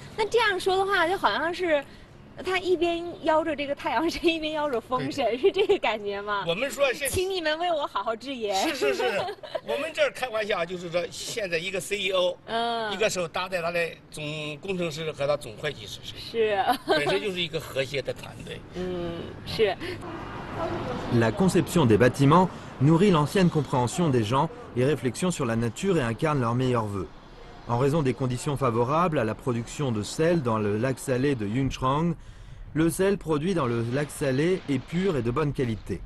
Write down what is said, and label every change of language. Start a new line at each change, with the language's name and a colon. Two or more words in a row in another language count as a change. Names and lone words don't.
Chinese: 那这样说的话，就好像是。他一边邀着这个太阳神，一边邀着风神，是这个感觉吗？我们说，请你们为我好好治野。是，我们这儿开玩笑，就是说，现在一个 CEO，一个手搭在他的总工程师和他总会计师身上，是，本身就是一个和谐的团队。是。
French: La conception des bâtiments nourrit l'ancienne compréhension des gens et réflexion sur la nature et incarne leurs meilleurs vœux. En raison des conditions favorables à la production de sel dans le lac salé de Yunchuang, le sel produit dans le lac salé est pur et de bonne qualité.